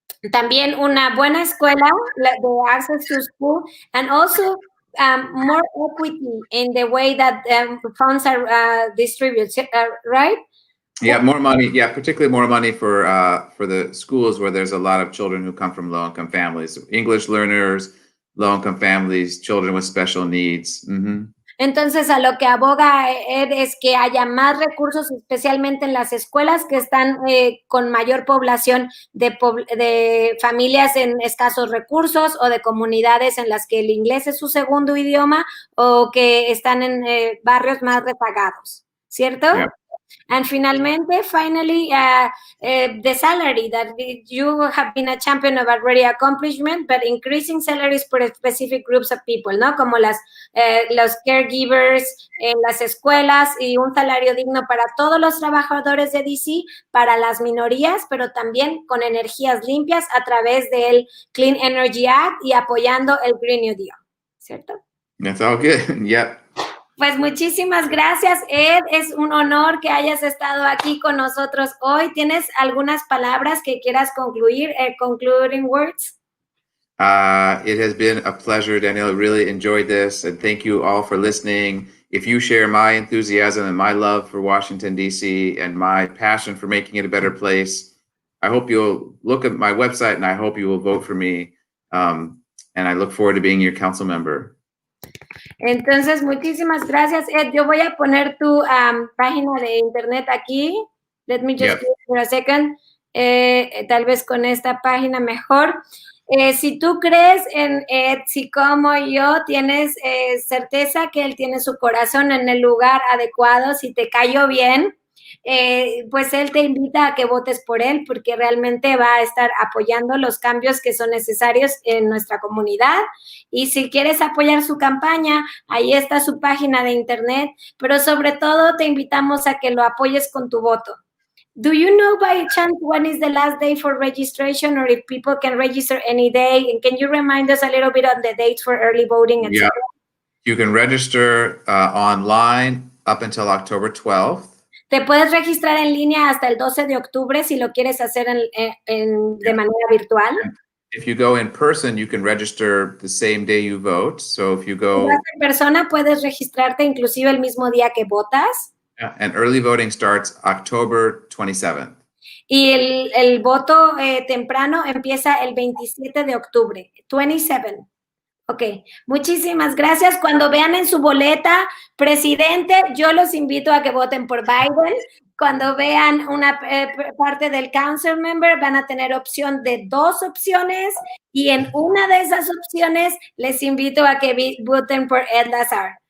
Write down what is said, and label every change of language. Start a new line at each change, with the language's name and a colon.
Spanish: También una buena escuela, de
English: access to school, and also more equity in the way that funds are distributed, right? Yeah, more money. Yeah, particularly more money for the schools where there's a lot of children who come from low-income families, English learners, low-income families, children with special needs. Mm-hmm.
Spanish: Entonces, a lo que aboga Ed es que haya más recursos, especialmente en las escuelas que están con mayor población de familias en escasos recursos o de comunidades en las que el inglés es su segundo idioma o que están en barrios más rezagados, ¿cierto?
English: Yeah. And finally, the salary that you have been a champion of already accomplishment, but increasing salaries for specific groups of people, ¿no?
Spanish: Como los caregivers en las escuelas y un salario digno para todos los trabajadores de DC, para las minorías, pero también con energías limpias a través del Clean Energy Act y apoyando el Green New Deal, ¿cierto?
English: That's all good. Yep.
Spanish: Pues muchísimas gracias, Ed. Es un honor que hayas estado aquí con nosotros hoy. ¿Tienes algunas palabras que quieras concluir,
English: concluding words? It has been a pleasure, Danielle. I really enjoyed this, and thank you all for listening. If you share my enthusiasm and my love for Washington, D.C., and my passion for making it a better place, I hope you'll look at my website, and I hope you will vote for me. And I look forward to being your council member.
Spanish: Entonces, muchísimas gracias, Ed. Yo voy a poner tu página de internet aquí.
English: Let me just do it for a second.
Spanish: Tal vez con esta página mejor. Si tú crees en Ed, si como yo tienes certeza que él tiene su corazón en el lugar adecuado, si te cayó bien, pues él te invita a que votes por él, porque realmente va a estar apoyando los cambios que son necesarios en nuestra comunidad. Y si quieres apoyar su campaña, ahí está su página de internet, pero sobre todo te invitamos a que lo apoyes con tu voto.
English: Do you know by chance when is the last day for registration, or if people can register any day? And can you remind us a little bit on the dates for early voting, etc.? Yeah, you can register online up until October 12th.
Spanish: Te puedes registrar en línea hasta el 12 de octubre si lo quieres hacer de manera virtual.
English: If you go in person, you can register the same day you vote. So if you go...
Spanish: Si vas en persona, puedes registrarte inclusive el mismo día que votas.
English: And early voting starts October 27th.
Spanish: Y el voto temprano empieza el 27 de octubre. 27. Ok, muchísimas gracias. Cuando vean en su boleta, presidente, yo los invito a que voten por Biden. Cuando vean una parte del council member, van a tener opción de 2 opciones, y en una de esas opciones les invito a que voten por Ed Lazere.